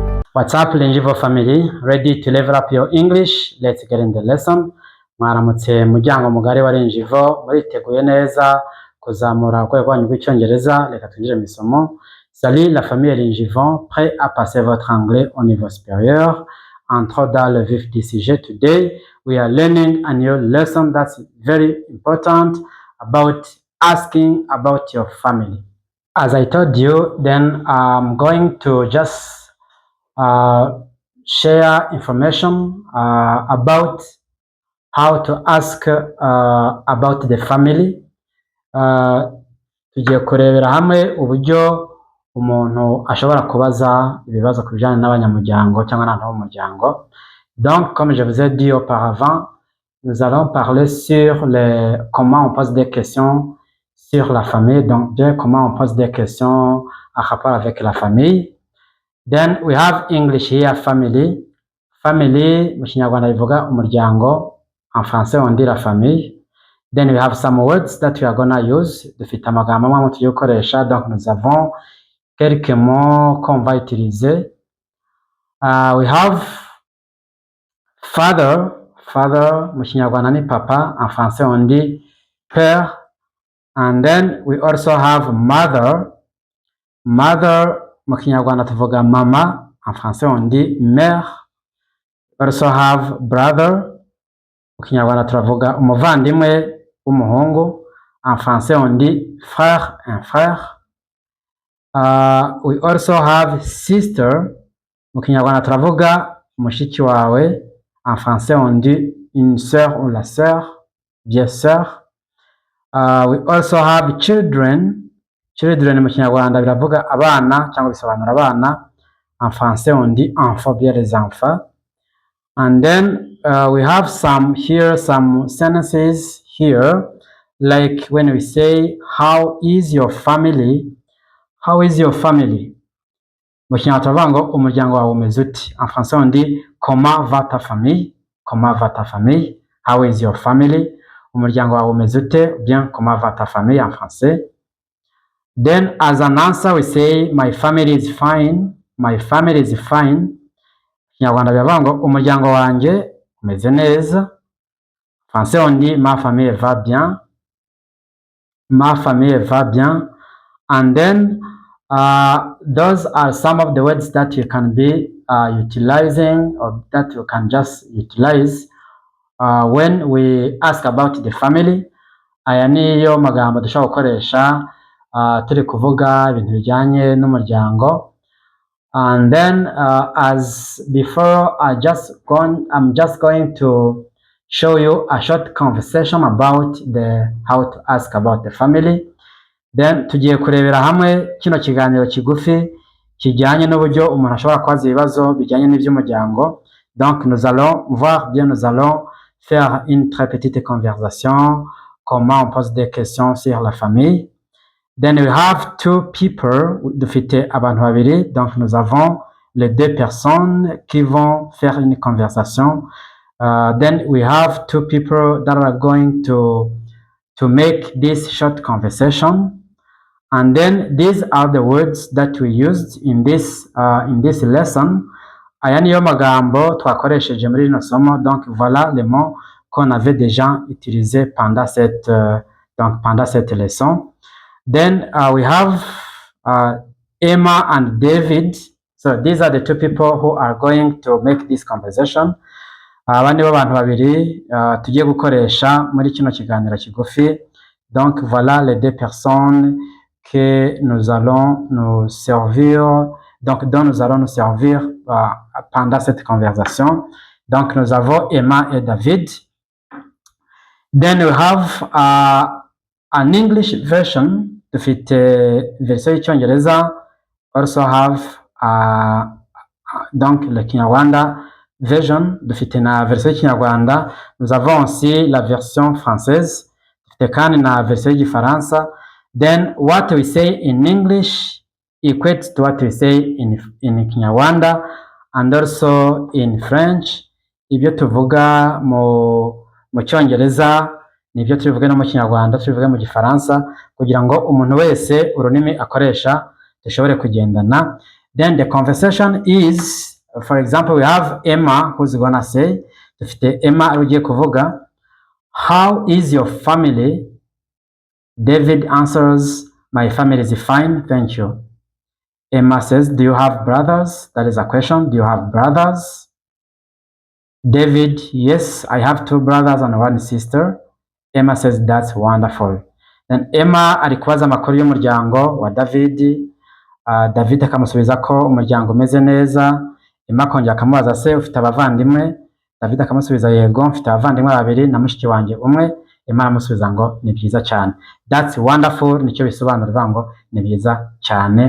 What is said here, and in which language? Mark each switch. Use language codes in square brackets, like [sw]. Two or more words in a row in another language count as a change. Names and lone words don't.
[en] What's up, Linjivo family? Ready to level up your English? Let's get in the lesson. [rw] Mwaramutse muryango mugari wa Linjivo, muriteguye neza kuzamura urwego rwanyu rw'icyongereza. Reka twinjire mu isomo. [fr] Salut la famille Linjivo, prêt à passer votre anglais au niveau supérieur. Entrons dans le vif du sujet. [en] Today we are learning a new lesson that's very important about asking about your family. As I told you, then I'm going to just share information about how to ask about the family. [rw] Tugiye kurebera hamwe uburyo umuntu ashobora kubaza ibibazo ku bijyanye n'abanyamuryango cyangwa n'abantu b'umuryango. [fr] Donc, comme je vous ai dit auparavant, nous allons parler sur comment on pose des questions sur la famille, donc bien comment on pose des questions en rapport avec la famille. [en] Then we have English here, family. Family, [rw] mu Kinyarwanda bivuga umuryango. [fr] En français, on dit la famille. [en] Then we have some words that we are gonna use. [rw] Dufite amagambo amwe tugiye gukoresha, [fr] donc nous avons quelques mots qu'on va utiliser. [en] We have father. Father, [rw] mu Kinyarwanda ni papa. [fr] En français, on dit père. [en] And then we also have mother. Mother, [rw] mu Kinyarwanda tuvuga mama. [fr] En français, on dit mère. [en] We also have brother. [rw] Mu Kinyarwanda turavuga umuvandimwe w'umuhungu. [fr] En français, on dit frère, un frère. [en] We also have sister. [rw] Mu Kinyarwanda turavuga mushiki wawe. [fr] En français, on dit une sœur ou la sœur, bien sœur. [en] We also have children. [rw] Children mu Kinyarwanda biravuga abana cyangwa bisobanura abana. [fr] En français, on dit enfants, bien les enfants. [en] And then we have some sentences here, like when we say, how is your family? How is your family? [rw] Mu Kinyarwanda turavuga ngo umuryango wawe umeze uti. [fr] En français, on dit comment va ta famille? Comment va ta famille? [en] How is your family? [rw] Umuryango wawe umeze ute? [fr] Bien, comment va ta famille en français? [en] Then as an answer, we say, my family is fine. My family is fine. [rw] Kinyarwanda biravuga ngo umuryango wanjye umeze neza. [fr] Français, on dit ma famille va bien. Ma famille va bien. [en] And then those are some of the words that you can be utilizing, or that you can just utilize when we ask about the family. [rw] Aya niyo magambo dushobora gukoresha turi kuvuga ibintu bijyanye n'umuryango. [en] And then as before, I'm just going to show you a short conversation about how to ask about the family. [rw] Then tugiye kurebera hamwe kino kiganiro kigufi kijyanye n'uburyo umuntu ashobora kubaza ibibazo bijyanye n'iby'umuryango. [fr] Donc nous allons faire une très petite conversation, comment on pose des questions sur la famille. [en] Then we have two people, [rw] dufite abantu babiri, [fr] donc nous avons les deux personnes qui vont faire une conversation. [en] Then we have two people that are going to make this short conversation. And then these are the words that we used in this lesson. [rw] Aya niyo magambo twakoresheje muri rino somo. [fr] Donc voilà les mots qu'on avait déjà utilisés pendant cette leçon. [en] Then we have Emma and David. So these are the two people who are going to make this conversation. [rw] Abandi b'abantu babiri tugiye gukoresha muri kino kiganiro kigufi. [fr] Donc voilà les deux personnes que nous allons nous servir, dont nous allons nous servir pendant cette conversation. Donc nous avons Emma et David. [en] Then we have an English version, [rw] dufite version y'icyongereza. [en] Also have [fr] donc le [en] Kinyarwanda version, [rw] dufite na version y'ikinyarwanda. [fr] Nous avons aussi la version française, [rw] dufite kandi na version y'igifaransa. [en] Then what we say in English equates to what we say in Kinyarwanda and also in French. [rw] Ibyo tuvuga mu cyongereza nibyo tubivuga no mu Kinyarwanda, tubivuga mu gifaransa, kugira ngo umuntu wese ururimi akoresha dushobore kugendana. [en] Then the conversation is For example, we have Emma who's gonna say, [rw] dufite Emma ugiye kuvuga, [en] how is your family? David answers, my family is fine, thank you. Emma says, do you have brothers? That is a question. Do you have brothers? David, yes, I have 2 brothers and 1 sister. Emma says, that's wonderful. [rw] Then Emma ari kubaza amakuru y'umuryango wa David. David akamusubiza ko umuryango umeze neza. Emma akongera akamubaza se ufite abavandimwe? David akamusubiza yego mfite abavandimwe 2 na mushiki wanjye umwe. Emma aramusubiza ngo ni byiza cyane. [en] That's wonderful, [rw] nicyo bisobanura ngo ni byiza cyane.